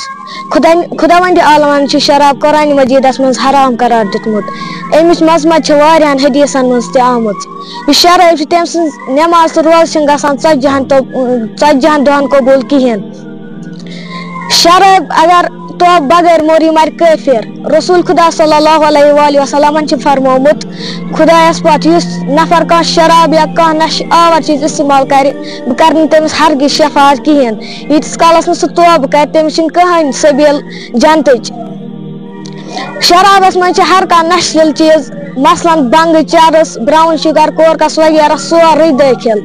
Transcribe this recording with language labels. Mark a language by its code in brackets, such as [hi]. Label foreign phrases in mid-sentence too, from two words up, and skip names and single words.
[ks] خۄداوندِ عالمن چھُ شراب قرآنِ مجیٖدس منٛز حرام قرار دیُتمُت. اَمِچ مذمت چھِ واریاہن حدیٖثن منٛز تہِ آمٕژ. یُس شرٲبۍ چھُ تٔمۍ سٕنٛز نٮ۪ماز تہٕ روزٕ چھِنہٕ گژھان ژتجی ہن دۄہن قبوٗل کِہینۍ. شرٲبۍ اگر تو بغٲر مور یہِ مر کٲفِر. رسول خدا [ar] صلی اللہ علیہ وآلہ وسلمن [ks] چھُ فرمومُت خدایس پتھ یُس نفر کانٛہہ شراب یا کانٛہہ نشہٕ آور چیٖز استعمال کرِ بہٕ کرٕ نہٕ تٔمِس ہرگز شفاعت کِہینۍ. ییٖتِس کالس نہٕ سُہ توبہٕ کرِ تٔمِس چھِنہٕ کٕہٕنۍ سبیٖل جنتٕچ. شرابس منٛز چھِ ہر کانٛہہ نشیٖل چیٖز مثلاً بنگہٕ چرس براؤن شُگر کورکس وغیرہ سورُے دٲخِل.